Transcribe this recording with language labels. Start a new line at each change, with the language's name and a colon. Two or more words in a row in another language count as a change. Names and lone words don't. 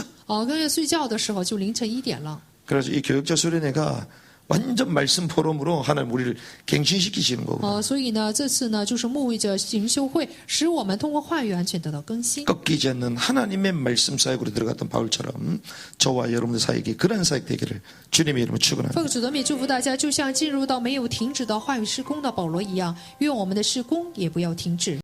Chinese: 刚才睡觉的时候就凌晨1点了。
Korean: 그래서 이 교육자 수련회가 완전 말씀 포럼으로 하나님 우리를 갱신시키시는 거고.
Chinese: 所以呢，这次呢就是牧会者灵修会，使我们通过话语完全得到更新。
Korean: 꺾이지 않는 하나님의 말씀 사역으로 들어갔던 바울처럼 저와 여러분의 사역이 그런 사역 되기를 주님의 이름으로 축원합니다.
Chinese: 奉主的名祝福大家，就像进入到没有停止的话语施工的保罗一样，愿我们的施工也不要停止。